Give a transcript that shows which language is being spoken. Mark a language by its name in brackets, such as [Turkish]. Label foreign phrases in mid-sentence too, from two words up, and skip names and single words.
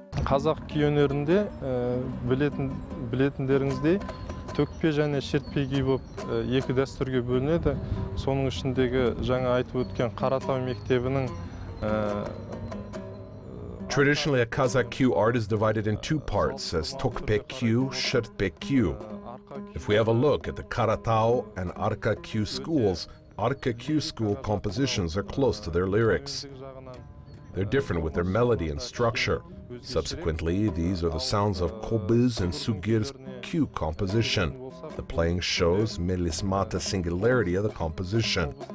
[Kazakh] Қазақ күй өнерінде білетіндеріңіздей төкпе және шертпе күй болып екі дәстүрге бөлінеді. Соның ішіндегі жаңа айтып өткен Қаратау мектебінің [English] Traditionally, a Kazakh Q art is divided in two parts as tokpe Q, shertpe Q. If we have a look at the Karatao and Arka Q schools, Arka Q school compositions are close to their lyrics. They're different with their melody and structure. Subsequently, these are the sounds of Kobiz and Sugir's Q composition. The playing shows melismata singularity of the composition.